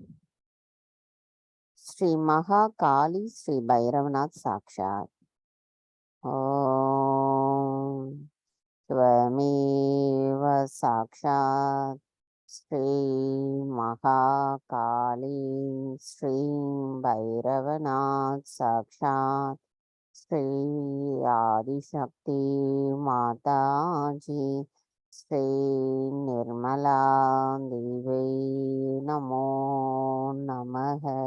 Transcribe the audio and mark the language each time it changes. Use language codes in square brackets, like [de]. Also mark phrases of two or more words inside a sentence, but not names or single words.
[sa] श्री महा काली श्री भैरवनाथ साक्षात्. ஓம் त्वमेव साक्षात् श्री महा काली श्री भैरवनाथ साक्षात् श्री आदिशक्ति माताजी श्री निर्मला देवी नमो नमः.